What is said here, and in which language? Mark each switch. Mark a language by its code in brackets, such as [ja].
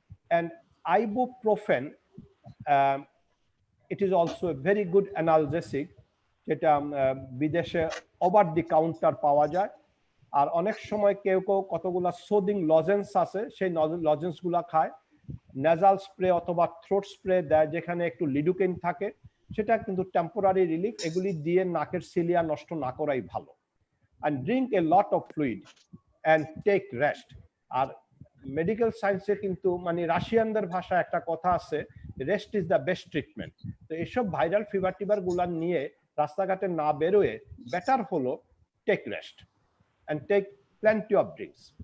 [en] and ibuprofen, it is also a very good analgesic, [bn] যেটা বিদেশে over the counter পাওয়া যায়। আর অনেক সময় কেউ কতগুলা সোদিং লজেন্স আছে, সেই লজেন্সগুলা খায়। নেজাল স্প্রে অথবা থ্রোট স্প্রে দেয় যেখানে একটু লিডোকেইন থাকে, সেটা কিন্তু টেম্পোরারি রিলিফ। এগুলি দিয়ে নাকের সিলিয়া নষ্ট না করাই ভালো। [en] and drink a lot of fluid and take rest. [bn] আর medical সায়েন্সে কিন্তু মানে রাশিয়ানদের ভাষায় একটা কথা আছে, [en] Rest is the best treatment. [bn] তো এইসব ভাইরাল ফিভার টিভার গুলা নিয়ে রাস্তাঘাটে না বেরোয় বেটার হলো [en] Take rest and take plenty of drinks.